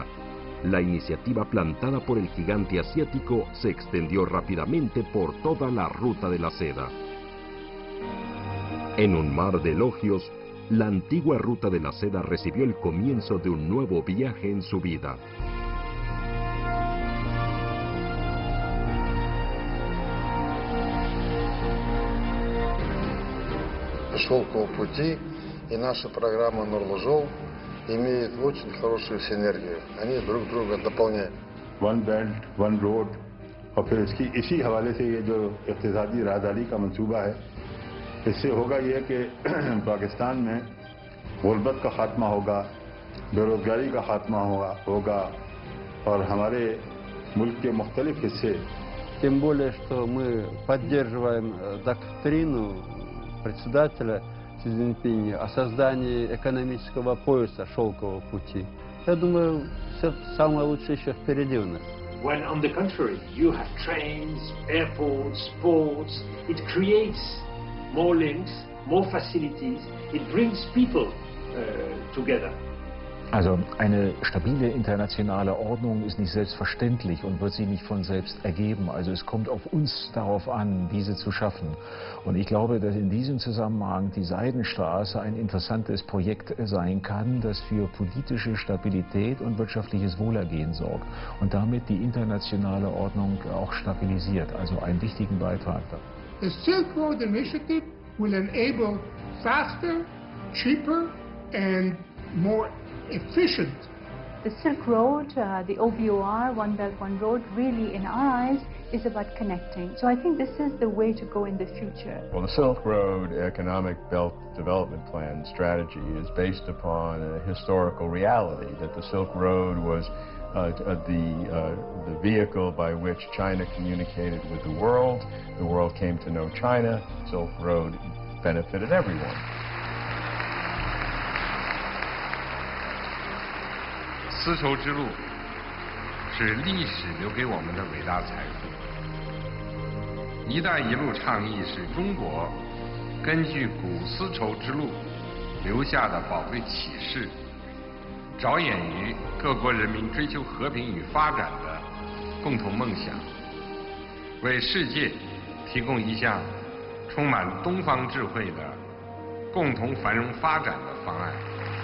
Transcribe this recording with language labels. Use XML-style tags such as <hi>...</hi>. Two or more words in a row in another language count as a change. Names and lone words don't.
<es>La iniciativa plantada por el gigante asiático se extendió rápidamente por toda la Ruta de la Seda. En un mar de elogios, la antigua Ruta de la Seda recibió el comienzo de un nuevo viaje en su vida.</es> <ru>Шелкового пути и наша программа Нурлы-Жол имеют очень хорошую синергию. Они друг друга дополняют.</ru> <en>One Belt, One Road,</en> <ur>اور پھر اسی حوالے سے یہ جو اقتصادی راہداری کا منصوبہ ہے، اس سے ہوگا یہ کہ پاکستان میں غربت کا خاتمہ ہوگا، بے روزگاری کا خاتمہ ہوگا اور ہمارے ملک کے مختلف حصے.</ur> <ru>Тем более, что мы поддерживаем доктрину председателя Си Цзиньпиня о создании экономического пояса шелкового пути. Я думаю, все самое лучшее еще впереди у нас.</ru> <en>When on the contrary, you have trains, airports, ports, it creates more links, more facilities, it brings people together.</en> <de>Also eine stabile internationale Ordnung ist nicht selbstverständlich und wird sich nicht von selbst ergeben. Also es kommt auf uns darauf an, diese zu schaffen. Und ich glaube, dass in diesem Zusammenhang die Seidenstraße ein interessantes Projekt sein kann, das für politische Stabilität und wirtschaftliches Wohlergehen sorgt und damit die internationale Ordnung auch stabilisiert. Also einen wichtigen Beitrag da.</de> <en>The Silk Road Initiative will enable faster, cheaper and more efficient The Silk Road, the OBOR, One Belt, One Road, really in our eyes is about connecting. So I think this is the way to go in the future. Well, the Silk Road Economic Belt Development Plan strategy is based upon a historical reality that the Silk Road was the vehicle by which China communicated with the world came to know China. Silk Road benefited everyone.</en> <zh>丝绸之路是历史留给我们的伟大财富。“一带一路”倡议是中国根据古丝绸之路留下的宝贵启示，着眼于各国人民追求和平与发展的共同梦想，为世界提供一项充满东方智慧的共同繁荣发展的方案。</zh>